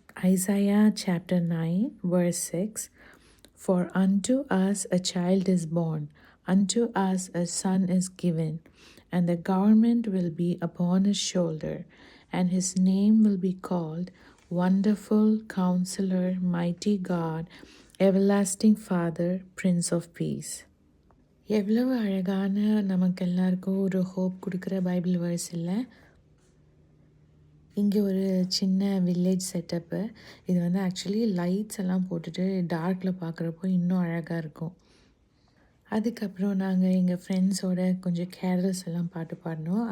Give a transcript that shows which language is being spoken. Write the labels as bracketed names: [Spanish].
[English] Isaiah chapter 9 verse 6. For unto us a child is born, unto us a son is given, and the government will be upon his shoulder, and his name will be called Wonderful Counselor, Mighty God, Everlasting Father, Prince of Peace. [Tamil] எவ்வளவு அழகான நமக்கு எல்லாருக்கும் ஒரு hope கொடுக்குற Bible verse இல்லை. இங்கே ஒரு சின்ன வில்லேஜ் செட்டப்பு. இது ஆக்சுவலி லைட்ஸ் எல்லாம் போட்டுட்டு டார்க்கில் பார்க்குறப்போ இன்னும் அழகாக இருக்கும். அதுக்கப்புறம் நாங்கள் எங்கள் ஃப்ரெண்ட்ஸோட கொஞ்சம் கேரல்ஸ் எல்லாம் பாட்டு பாடினோம்.